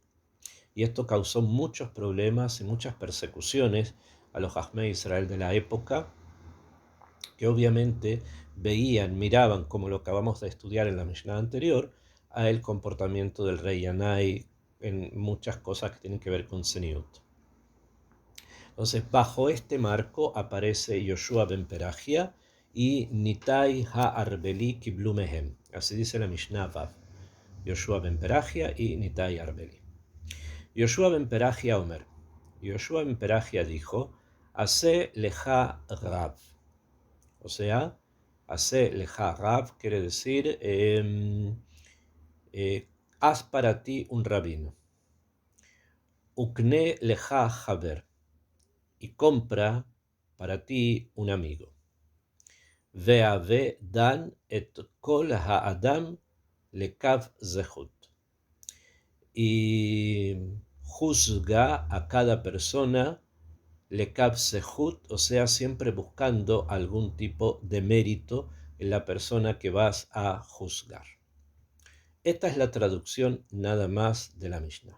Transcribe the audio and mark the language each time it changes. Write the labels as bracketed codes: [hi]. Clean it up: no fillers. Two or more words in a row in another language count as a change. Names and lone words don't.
[es] Y esto causó muchos problemas y muchas persecuciones a los [he] חכמי ישראל [es] de la época, que obviamente miraban, como lo acabamos de estudiar en la Mishnah anterior, a el comportamiento del rey Yanai en muchas cosas que tienen que ver con Zeniut. Entonces, bajo este marco aparece Yoshua ben Perachia y Nitai ha-Arbeli [he] קיבלו מהם. [es] Así dice la Mishnah Vav. Yoshua ben Perachia y Nitai Arbeli. Yoshua ben Perachia Omer. Yoshua ben Perachia dijo, [he] עשה לך רב. [es] O sea, [he] עשה לך רב [es] quiere decir, haz para ti un rabino. [he] וקנה לך חבר. [es] Y compra para ti un amigo. [he] והוי דן את כל האדם לכף זכות. [es] Y juzga a cada persona [he] לכף זכות, [es] o sea, siempre buscando algún tipo de mérito en la persona que vas a juzgar. Esta es la traducción nada más de la Mishnah.